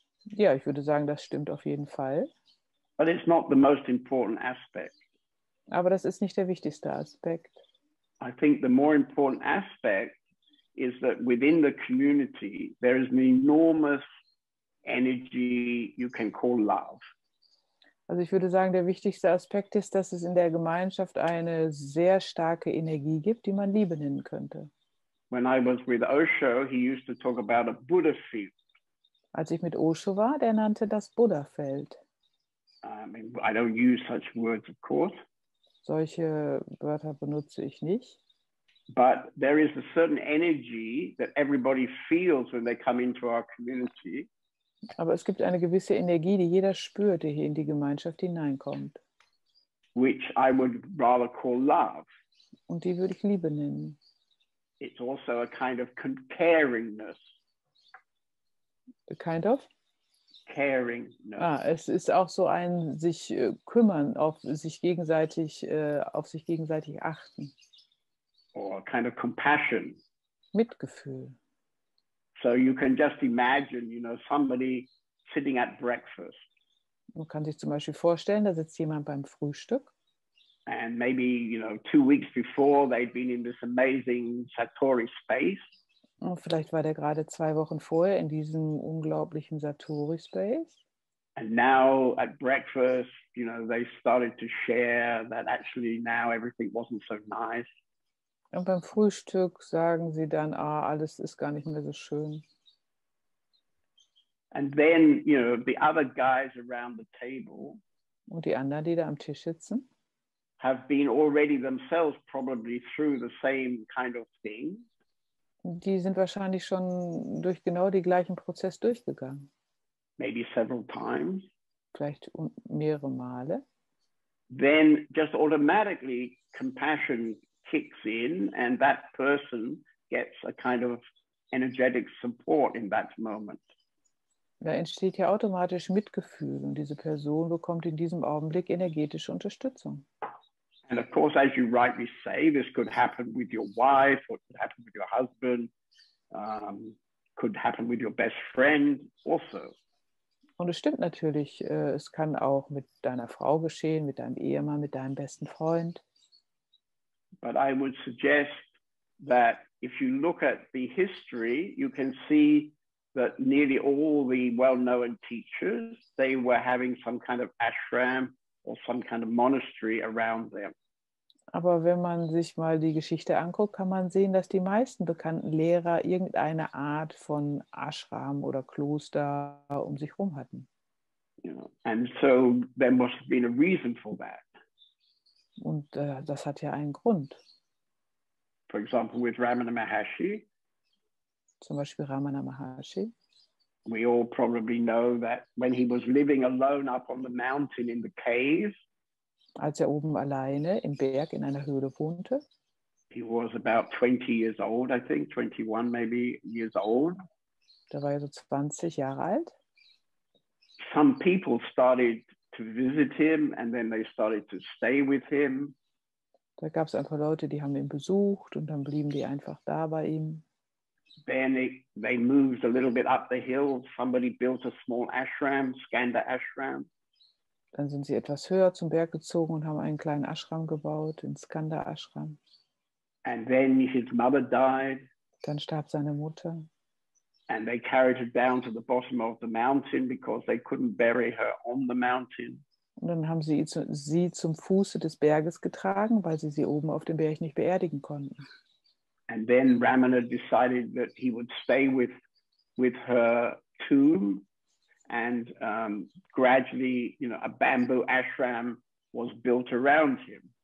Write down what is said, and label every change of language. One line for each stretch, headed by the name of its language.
German: Ja, ich würde sagen, das stimmt auf jeden Fall.
English: But it's not the most important aspect.
German: Aber das ist nicht der wichtigste Aspekt.
English: I think the more important aspect is that within the community, there is an enormous energy you can call love.
German: Also ich würde sagen, der wichtigste Aspekt ist, dass es in der Gemeinschaft eine sehr starke Energie gibt, die man Liebe nennen könnte.
English: When I was with Osho, he used to talk about a Buddha field.
German: Als ich mit Osho war, der nannte das Buddha-Feld.
English: I mean, I don't use such words, of course.
German: Solche Wörter benutze ich nicht.
English: But there is a certain energy that everybody feels when they come into our community.
German: Aber es gibt eine gewisse Energie, die jeder spürt, der hier in die Gemeinschaft hineinkommt.
English: Which I would rather call love.
German: Und die würde ich Liebe nennen.
English: It's also a kind of caringness. A kind of? Caringness.
German: Es ist auch so ein sich kümmern, auf sich gegenseitig achten.
English: Or a kind of compassion.
German: Mitgefühl.
English: So you can just imagine, somebody sitting at breakfast.
German: Man kann sich zum Beispiel vorstellen, da sitzt jemand beim Frühstück.
English: And maybe, 2 weeks before, they'd been in this amazing Satori space.
German: Und vielleicht war der gerade 2 Wochen vorher in diesem unglaublichen Satori-Space.
English: And now at breakfast, they started to share that actually now everything wasn't so nice.
German: Und beim Frühstück sagen sie dann, alles ist gar nicht mehr so schön.
English: And then, the other guys around the table.
German: Und die anderen, die da am Tisch sitzen,
English: have been already themselves probably through the same kind of thing.
German: Die sind wahrscheinlich schon durch genau den gleichen Prozess durchgegangen.
English: Maybe several times.
German: Vielleicht mehrere Male.
English: Then just automatically compassion kicks in and that person gets a kind of energetic support in that moment.
German: Da entsteht ja automatisch Mitgefühl und diese Person bekommt in diesem Augenblick energetische Unterstützung.
English: And of course, as you rightly say, this could happen with your wife, or it could happen with your husband, could happen with your best friend also.
German: Und es stimmt natürlich, es kann auch mit deiner Frau geschehen, mit deinem Ehemann, mit deinem besten Freund.
English: But I would suggest that if you look at the history, you can see that nearly all the well-known teachers, they were having some kind of ashram or some kind of monastery around them.
German: Aber wenn man sich mal die Geschichte anguckt, kann man sehen, dass die meisten bekannten Lehrer irgendeine Art von Ashram oder Kloster um sich herum hatten.
English: You know, and so there must have been a reason for that.
German: Und das hat ja einen Grund.
English: For example, with Ramana Maharshi,
German: Zum Beispiel Ramana Maharshi.
English: we all probably know that when he was living alone up on the mountain in the cave,
German: Als er oben alleine im Berg in einer Höhle wohnte,
English: he was about 20 years old, I think, 21 maybe years old.
German: da war er so 20 Jahre alt.
English: Some people started to visit him and then they started to stay with him.
German: Da gab es einfach Leute, die haben ihn besucht und dann blieben die einfach da bei ihm.
English: Then they moved a little bit up the hill. Somebody built a small ashram, Skanda ashram.
German: Dann sind sie etwas höher zum Berg gezogen und haben einen kleinen Ashram gebaut, den Skanda Ashram.
English: And then his mother died
German: Dann starb seine Mutter
English: and they carried her down to the bottom of the mountain because they couldn't bury her on the mountain.
German: und dann haben sie zum Fuße des Berges getragen, weil sie oben auf dem Berg nicht beerdigen konnten.
English: And then Ramana decided that he would stay with her tomb, and gradually, you know, a bamboo ashram was built around him.